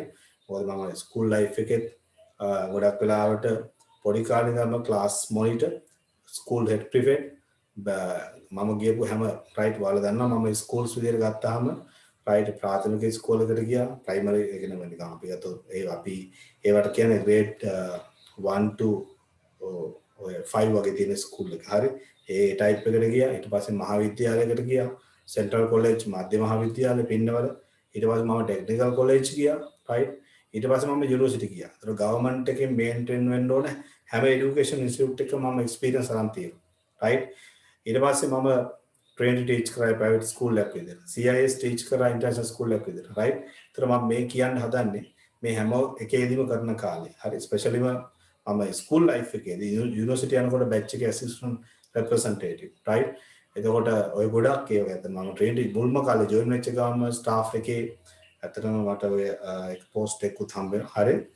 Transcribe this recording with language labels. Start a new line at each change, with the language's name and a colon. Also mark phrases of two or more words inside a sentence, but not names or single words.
Sinhala: මොකද මම
English: school life
Sinhala: එකෙත් ගොඩක් වෙලාවට පොඩි කාලේ ඉඳන්ම
English: class monitor, school head prefect
Sinhala: මම ගියපු හැම රයිට් ඔයාලා දන්නවා මම ස්කූල්ස් විදියට ගත්තාම රයිට් ප්‍රාථමික ඉස්කෝලේකට ගියා. ප්‍රයිමරි එක නෙමෙයි නිකන් අපි ගත්තොත් අපි ඒවට කියන්නේ
English: grade 1 to 5
Sinhala: වගේ තියෙන ස්කූල් එක. හරි. ඒ ටයිප් එකට ගියා. ඊට පස්සේ මහාවිද්‍යාලයකට ගියා. सेंट्रल कॉलेज मध्य महाविद्यालय पिन्नवल ඊට පස්සේ මම
English: technical college
Sinhala: ගියා රයිට් ඊට පස්සේ මම යුනිවර්සිටි ගියා. ඒතර ගවර්න්මන්ට් එකෙන් මේන්ටේන් වෙන්න ඕනේ හැම
English: education institute
Sinhala: එකක මම එක්ස්පීරියන්ස් අරන් තියෙනවා රයිට් ඊට පස්සේ මම
English: training teach
Sinhala: කරා
English: private school
Sinhala: එකක් විදිහට CIS ටීච් කරා
English: international school
Sinhala: එකක් විදිහට රයිට් ඒතර මම මේ කියන්න හදන්නේ මේ හැම එකේදීම කරන කාලේ හරි ස්පෙෂලිම මම
English: school life
Sinhala: එකේදී යුනිවර්සිටි යනකොට බැච් එකේ
English: assistant representative right
Sinhala: එතකොට ඔය ගොඩක් ඒවා ඇත්තට මම ට්‍රේන්ඩ් මුල්ම කාලේ ජොයින් වෙච්ච ගාම ස්ටාෆ් එකේ ඇත්තටම මට ඔය එක පෝස්ට් එකකුත් හම්බෙනවා හරි